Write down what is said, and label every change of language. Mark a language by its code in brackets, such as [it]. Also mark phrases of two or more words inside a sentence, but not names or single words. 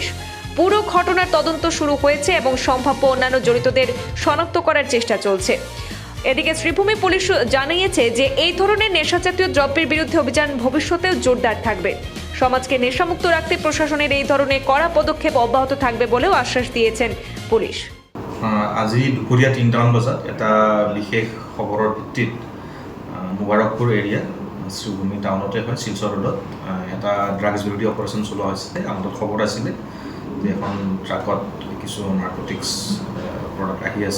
[bn] পুরো ঘটনার তদন্ত শুরু হয়েছে এবং সম্ভাব্য অন্যান্য জড়িতদের শনাক্ত করার চেষ্টা চলছে। এদিকে শ্রীভূমি পুলিশ জানিয়েছে যে এই ধরনের নেশাজাতীয় দ্রব্যের বিরুদ্ধে অভিযান ভবিষ্যতেও জোরদার থাকবে। সমাজকে নেশামুক্ত রাখতে প্রশাসনের এই ধরনের কড়া পদক্ষেপ অব্যাহত থাকবে বলেও আশ্বাস দিয়েছেন পুলিশ। [as] আজি দুপৰীয়া 3টামান বজাত এটা বিশেষ খবৰৰ ভিত্তিত মোবাৰকপুৰ এৰিয়া শ্ৰীভূমি টাউনতে হয়, শিলচৰ ৰোডত এটা ড্ৰাগছ বিৰোধী অপাৰেশ্যন চলোৱা হৈছিলে। আমাদের খবৰ আছিলে যে এখন ট্ৰাকত কিছু [en] narcotics product [as] আহি আছে।